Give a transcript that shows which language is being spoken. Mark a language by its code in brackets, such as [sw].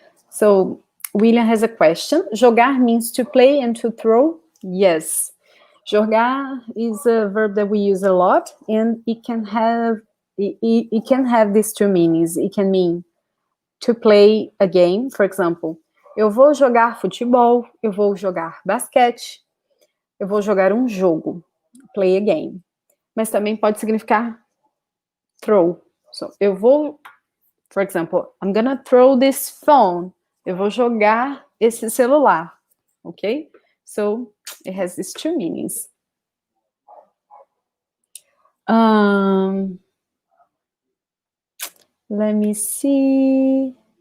[en] So William has a question. Jogar means to play and to throw? Yes. Jogar is a verb that we use a lot, and it can have these two meanings. It can mean to play a game, for example, [pt] eu vou jogar futebol, eu vou jogar basquete, eu vou jogar um jogo, [en] play a game. [pt] Mas também pode significar throw. [en] So, [pt] eu vou, [en] for example, I'm gonna throw this phone. [pt] Eu vou jogar esse celular, okay? [en] So, it has these two meanings. Let me see.